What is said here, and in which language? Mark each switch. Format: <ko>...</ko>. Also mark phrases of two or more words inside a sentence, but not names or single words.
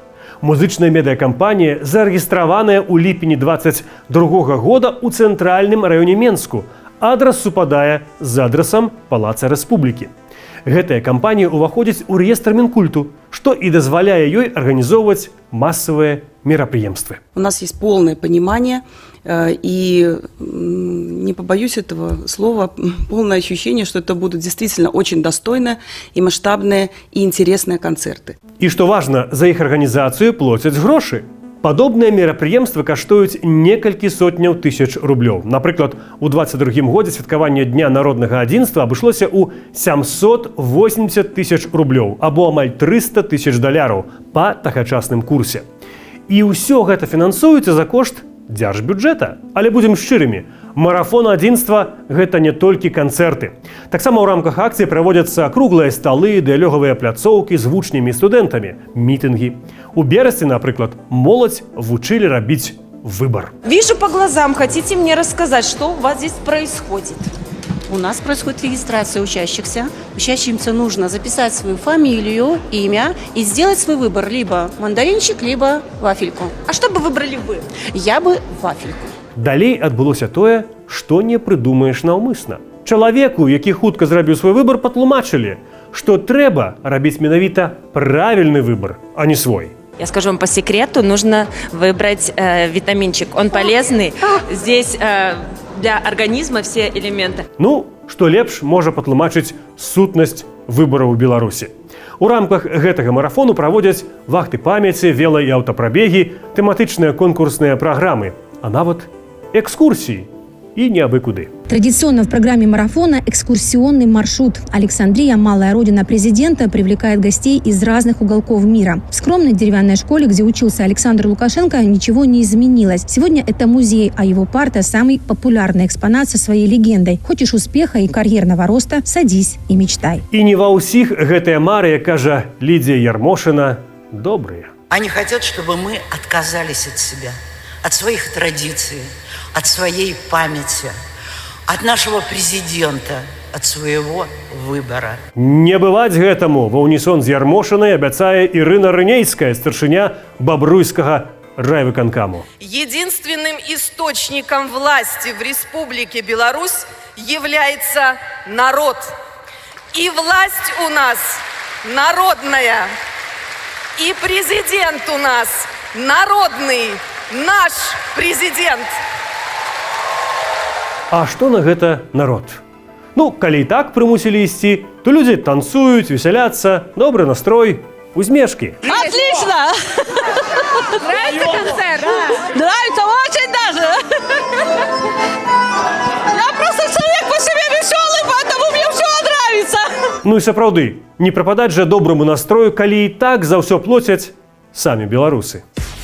<be>Музычная медыакампанія зарэгістраваная ў ліпені 22 года ў цэнтральным раёне Менску. Адрас супадае з адрасам Палаца Рэспублікі. Гэтая кампанія ўваходзіць у рэестр Мінкульту, што і дазваляе ёй арганізоўваць масавыя мерапрыемствы.</be> <ru>У нас есть полное понимание и, не побоюсь этого слова, полное ощущение, что это будут действительно очень достойные и масштабные и интересные концерты.</ru> <be>І што важна, за іх арганізацыю плоцяць грошы. Падобныя мерапрыемствы каштуюць некалькі сотняў тысяч рублёў. Напрыклад, у 22 годзе святкаванне Дня народнага адзінства абышлося ў 780 тысяч рублёў, або амаль 300 тысяч даляраў па тагачасным курсе. І ўсё гэта фінансуецца за кошт дзяржбюджэта. Але будзем шчырымі, марафон адзінства – гэта не толькі канцэрты. Таксама ў рамках акцыі праводзяцца круглыя сталы, дыялогавыя пляцоўкі з вучнямі і студэнтамі, мітынгі. У берасці, напрыклад, моладзь вучылі рабіць выбор.</be> <ru>Вижу по глазам, хотите мне рассказать, что у вас здесь происходит? У нас происходит регистрация учащихся. Учащимся нужно записать свою фамилию, имя и сделать свой выбор. Либо мандаринчик, либо вафельку. А что бы выбрали вы? Я бы вафельку.</ru> <be>Далей адбылося тое, што не прыдумаеш наўмысна. Чалавеку, які хутка зрабіў свой выбор, патлумачылі, што трэба рабіць менавіта правільны выбор, а не свой.</be> <ru>Я скажу вам по секрету, нужно выбрать витаминчик. Он полезный. Здесь для организма все элементы.</ru> <be>Ну, што лепш можа патлумачыць сутнасць выбараў у Беларусі. У рамках гэтага марафону праводзяць вахты памяці, вела- і аўтапрабегі, тэматычныя конкурсныя праграмы, а нават экскурсии и не абы куды.</be> <ru>Традиционно в программе марафона экскурсионный маршрут. Александрия, малая родина президента, привлекает гостей из разных уголков мира. В скромной деревянной школе, где учился Александр Лукашенко, ничего не изменилось. Сегодня это музей, а его парта – самый популярный экспонат со своей легендой. Хочешь успеха и карьерного роста – садись и мечтай.</ru> <be>И не ва ўсіх гэтая мара, кажа Лидия Ярмошина,</be> <ru>добрые. Они хотят, чтобы мы отказались от себя, от своих традиций, от своей памяти, от нашего президента, от своего выбора.</ru> <be>Не бываць гэтаму, ва ўнісон з Ярмошинай абяцае Ірына Рынейская, старшыня Бабруйскага райвыканкаму.</be> <ru>Единственным источником власти в Республике Беларусь является народ. И власть у нас народная. И президент у нас народный, наш президент.</ru> <be>А што на гэта народ? Ну, калі і так прымусілі ісці, то людзі танцуюць, весяляцца, добры настрой, усмешкі.</be> <ru>Отлично! Нравится концерт? Нравится очень даже! Я просто человек по себе веселый, поэтому мне все нравится!</ru> <be>Ну і сапраўды, не прападаць жа доброму настрою, калі і так за ўсё плоцяць самі беларусы.</be>